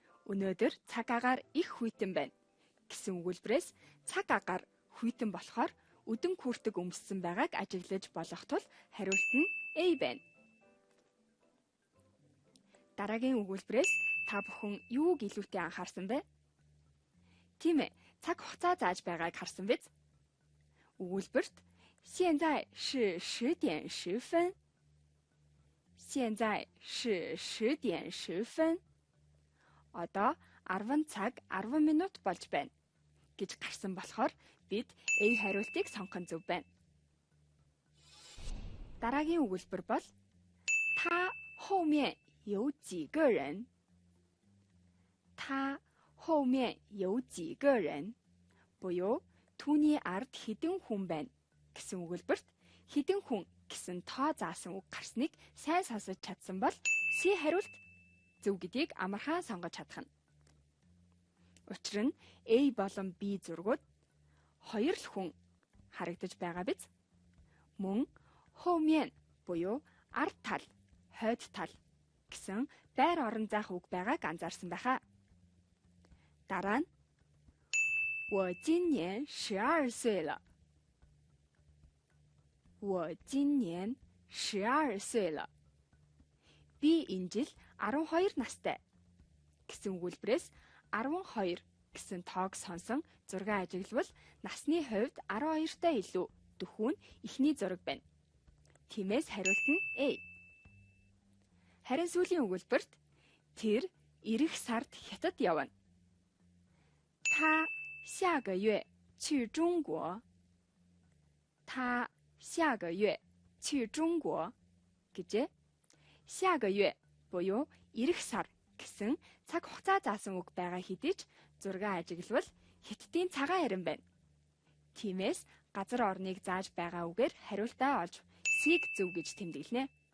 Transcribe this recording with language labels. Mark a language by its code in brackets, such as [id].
[mn] Өнөөдөр цаг агаар их хүйтэн байна гэсэн өгүүлбэрээс цаг агаар хүйтэн болохоор өдөн хүртэг өмссөн байгааг ажиглаж болох тул хариулт нь A байна. Дараагийн өгүүлбэрээс та бүхэн юуг илүүтэй анхаарсан бэ? Тийм ээ, цаг хугацаа зааж байгааг харсан биз? Өгүүлбэрт [zh] 现在是10点10分。现在是10点10分。 [mn] Одоо 10 цаг 10 минут болж байна гэж гарсан болохоор бид A хариултыг сонгох нь зөв байна. Дараагийн өгүүлбэр бол [zh] 他后面有几个人。他后面有几个人。 [mn] буюу түүний ард хэдэн хүн байна гэсэн өгүүлбэрт хэдэн хүн гэсэн тоо заасан үг гарсныг сайн сонсож чадсан бол C хариулт зөв гэдгийг амархан сонгож чадах нь. Учир нь A болон B зургууд хоёр л хүн харагдаж байгаа биз? Мөн хоумьен буюу ард тал, хойд тал гэсэн байр орон заах үг байгааг анзаарсан байхаа. Дараа нь [zh] 我今年12岁了。我今年12岁了。 [mn] Би энэ жил 12 настай гэсэн өгүүлбэрээс 12 гэсэн тоог сонсон зураг ажиглавал насны хувьд 12-тай илүү дөхүүн эхний зураг байна. Тиймээс хариулт нь A. Харин сүүлийн өгүүлбэрт тэр ирэх сард хятад явна. [zh] 他下个月去中国。他下个月去中国 [mn] гэжээ. 下个月буюу ирэх сар гэсэн цаг хугацаа заасан үг байгаа хэдий ч зураг ажиглавал хятадын цагаан харин байна. Тиймээс газар орныг зааж байгаа үгээр хариултаа олж C-г зөв гэж тэмдэглэнэ.